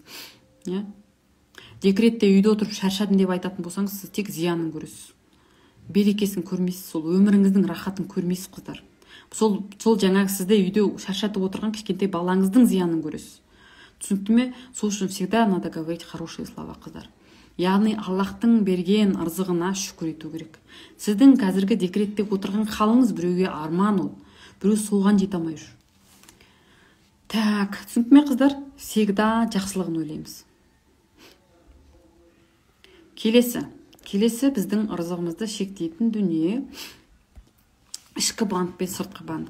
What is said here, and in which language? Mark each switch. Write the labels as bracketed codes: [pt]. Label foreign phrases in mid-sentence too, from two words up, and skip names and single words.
[kk] Декретте үйде отырып шаршадым деп айтатын болсаңыз, сіз тек зиянын көресіз. Берекесін көрмейсіз, сол өміріңіздің рахатын көрмейсіз қыздар. Сол жаңағы сізді үйде шаршатып отырған кішкентай балаңыздың зиянын көресіз. Түсінікті ме? Сол үшін [ru] всегда надо говорить хорошие слова, [kk] қыздар. Яғни Аллахтың берген ырзығына шүкір ету керек. Сіздің қазіргі декретте отырған халыңыз біреуге арман ол. Біреу соған жете алмай жүр. Так, түсінікті ме қыздар? Всегда жақсылығын ойлаймыз. Келесі біздің ырзығымызды шектейтін дүние ішкі банк пен сыртқы банк.